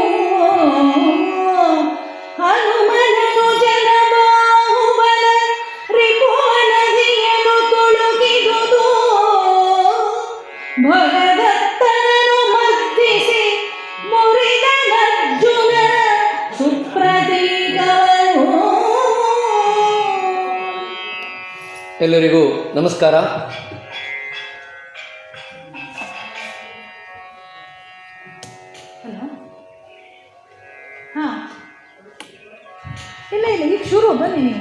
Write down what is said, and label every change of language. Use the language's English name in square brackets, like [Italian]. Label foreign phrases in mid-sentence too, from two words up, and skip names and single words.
[Kannada] ಹನುಮನನು ಜಲಬಾಹುಬಲ ರಿಪುವನದಿಯನ್ನು ತುಳುಕಿದುದು ಭಗದತ್ತನನು ಮದ್ದಿಸಿ ಮುರಿದನರ್ಜುನ ಸುಪ್ರತೀಕವನು. ಎಲ್ಲರಿಗೂ ನಮಸ್ಕಾರ. ಹಲೋ. ಹಾಂ, ಇಲ್ಲ ಇಲ್ಲ, ಈಗ ಶುರು ಬನ್ನಿ ನೀವು.